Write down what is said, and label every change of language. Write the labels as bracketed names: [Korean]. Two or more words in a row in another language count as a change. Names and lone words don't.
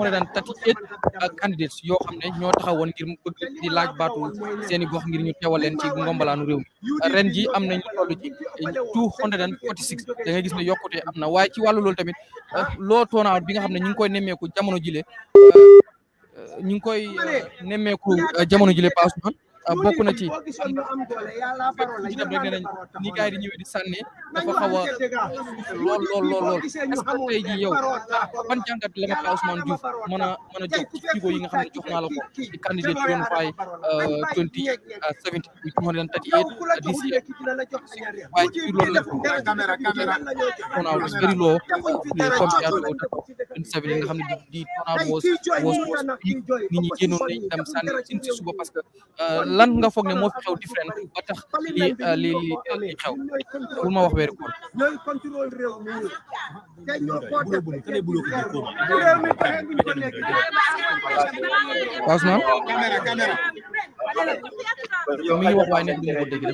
[Wolof] 238 candidates yoo xam ne ñoo taxawoon ngir bëgg di laaj baatu seeni gox ngir ñu teewal leen ci ngombalaanu réew mi ren ji am nañ lu toll ci 246 da ngay gis ne yokkute am na waaye ci wàllu loolu tamit loo turnout bi nga xam ne ñu ngi koy nemmeeku jamono jile ñu ngi koy nemmeeku jamono jile Pa Ousmane bokk na ci ci dem rek ne nañ ni gars yi di ñëwee di sànni dafa xaw a lool [French] est-ce que [Wolof] tey jii yow ban jàngat la ma Pa Ousmane Diouf mën a jox ci figo yi nga xam ne jox naa la ko ci candidate doon fay 2017 238 [English] this year [Wolof] waaye ci biir loolu la [English] turnout is very low compared to 27 [Wolof] yi nga xam ne di [English] turnout was [Wolof] nit ñi génnoon nañ dem sànni ci suba [French] parce que [Wolof] lan nga foog ne moo fi xew différent ba tax li xew pour ma wax weeru koor ñooy contrôle réew mi te ñoo ko def Ousmane yow mi ngi wax waaye nekk du ma ko dégg